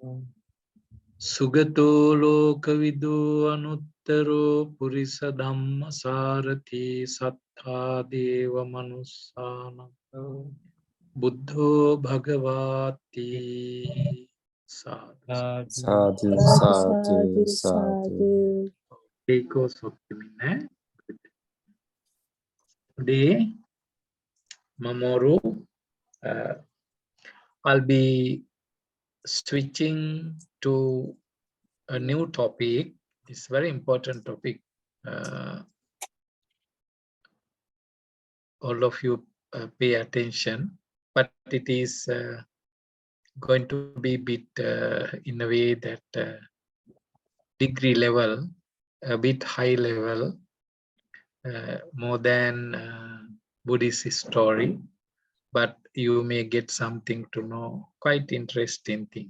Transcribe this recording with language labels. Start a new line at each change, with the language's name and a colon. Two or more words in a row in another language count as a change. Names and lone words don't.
Pali: Sugato lokavido anuttaro purisa dhamma sarati sattha deva manussana. Buddho bhagavati. Sadhu. Sadhu, sadhu, sadhu.
English: Take also today, Mamoru, I'll be switching to a new topic. It's a very important topic. All of you pay attention, but it is going to be a bit in a way that degree level, a bit high level, more than Buddhist story, but you may get something to know, quite interesting thing.